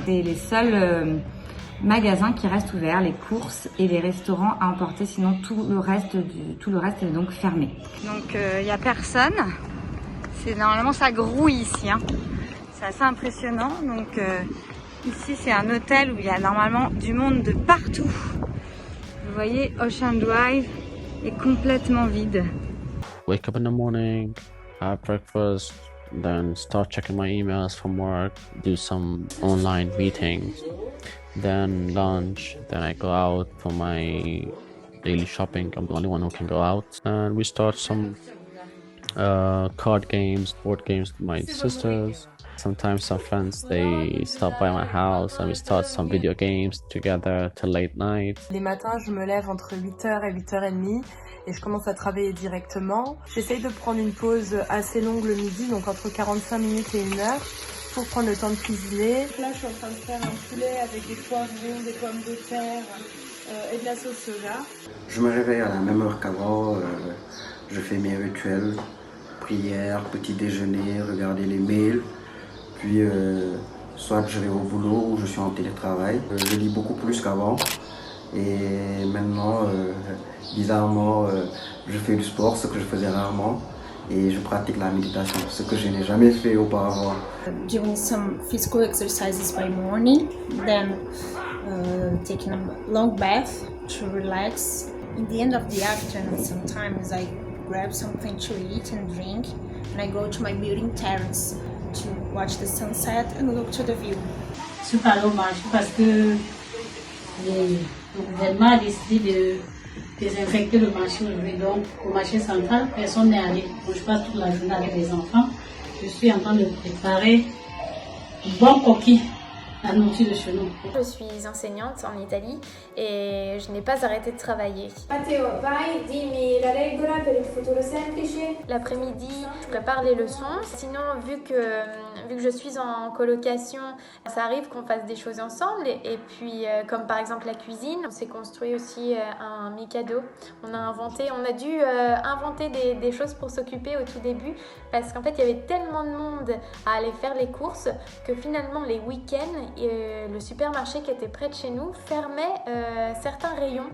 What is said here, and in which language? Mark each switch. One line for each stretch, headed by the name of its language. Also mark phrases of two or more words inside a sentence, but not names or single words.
French: C'est les seuls magasins qui restent ouverts, les courses et les restaurants à emporter, sinon tout le reste est donc fermé. Donc il n'y a personne. Normalement ça grouille ici, hein. C'est assez impressionnant. Donc ici c'est un hôtel où il y a normalement du monde de partout. Vous voyez, Ocean Drive est complètement vide.
English: Wake up in the morning, have breakfast, then start checking my emails from work, do some online meetings, then lunch, then I go out for my daily shopping. I'm the only one who can go out, and we start some card games, board games with my sisters. Sometimes some friends, they stop by my house and we start some video games together till late night.
French: Les matins, je me lève entre 8h et 8h30 et je commence à travailler directement. J'essaye de prendre une pause assez longue le midi, donc entre 45 minutes et 1h, pour prendre le temps de cuisiner. Là, je suis en train de faire un poulet avec des poivrons, des pommes de terre et de la sauce soja. Je me réveille à la même heure qu'avant, je fais mes rituels, prière, petit déjeuner, regarder les mails, puis soit je vais au boulot ou je suis en télétravail. Je lis beaucoup plus qu'avant et maintenant, bizarrement, je fais du sport, ce que je faisais rarement, et je pratique la méditation, ce que je n'ai jamais fait auparavant.
English: Doing some physical exercises by morning, then taking a long bath to relax. In the end of the afternoon, sometimes I grab something to eat and drink, and I go to my building terrace to watch the sunset and look to the view.
French: Je suis pas allée au marché parce que le gouvernement a décidé désinfecté le marché aujourd'hui. Donc, au marché central, personne n'est allé. Donc, je passe toute la journée avec les enfants. Je suis en train de préparer un bon coquille, la nourriture de chez nous. Je suis enseignante en Italie e je n'ai pas arrêté de travailler.
Italian: Matteo, vai, dimmi la regola per il futuro semplice.
French: L'après-midi, je prépare les leçons. Sinon, vu que je suis en colocation, ça arrive qu'on fasse des choses ensemble. Et puis, comme par exemple la cuisine, on s'est construit aussi un Mikado. On a dû inventer des choses pour s'occuper au tout début parce qu'en fait, il y avait tellement de monde à aller faire les courses que finalement, les week-ends, le supermarché qui était près de chez nous fermait certains rayons.